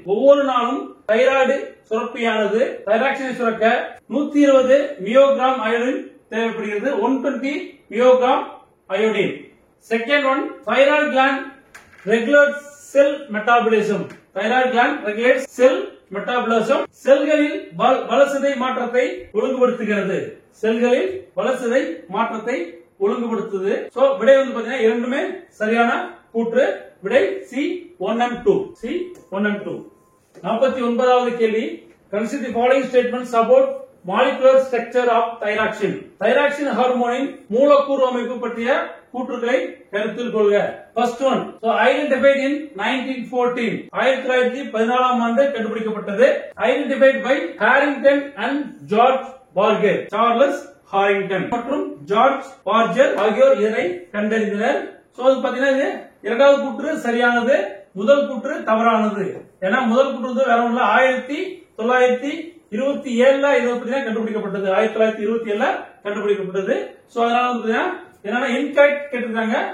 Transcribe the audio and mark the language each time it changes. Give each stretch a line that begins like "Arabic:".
Tamil: ஒவ்வொரு நாளும் தைராய்டு சுரப்பியானது தைராக்சினை சுரக்க 120 மியோகிராம் அயோடின் தேவைப்படுகிறது. 120 மியோகிராம் iodine.
English: Second one, thyroid gland regulates cell metabolism. Thyroid gland regulates cell metabolism.
Tamil: செல்களில் வளர்சிதை மாற்றத்தை ஒழுங்குபடுத்துகிறது. செல்களில் வளர்சிதை மாற்றத்தை ஒழுங்குபடுத்துது. சோ விடை வந்து பாத்தீங்கன்னா இரண்டுமே சரியான கூற்று.
English: விடை C1 and 2.
Tamil: 49வது கேள்வி,
English: consider the following statements about molecular structure of thyroxine.
Tamil: Thyroxine ஹார்மோனின் மூலக்கூறு அமைப்பு பற்றிய கூற்றுகளை கருத்தில் கொள்க.
English: First one, so identified in 1914.
Tamil: 1914ஆம் ஆண்டு கண்டுபிடிக்கப்பட்டது.
English: Identified by Harrington and George Barger.
Tamil: Charles Harrington மற்றும் ஜார்ஜ் பார்ஜர் ஆகியோர் இதனை கண்டறிந்தனர். சோ அது பாத்தீங்கன்னா இது இரண்டாவது கூற்று சரியானது, முதல் கூற்று தவறானது. ஏன்னா முதல் கூற்று வேற ஒண்ணுல 1927ல கண்டுபிடிக்கப்பட்டது. 1927ல கண்டுபிடிக்கப்பட்டது. சோ அதனால வந்து என்னன்னா இன்கரெக்ட் கேட்டிருக்காங்க.